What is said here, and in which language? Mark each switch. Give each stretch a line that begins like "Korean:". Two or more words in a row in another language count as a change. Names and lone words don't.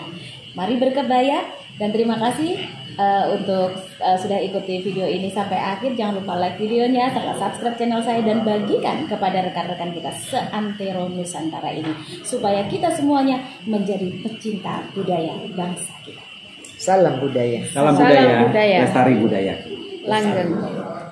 Indonesian: Mari berkebaya dan terima kasih untuk sudah ikuti video ini sampai akhir. Jangan lupa like videonya, serta subscribe channel saya dan bagikan kepada rekan-rekan kita seantero Nusantara ini supaya kita semuanya menjadi pecinta budaya bangsa kita. Salam budaya. Salam Salam budaya, budaya. lestari budaya. Langgeng.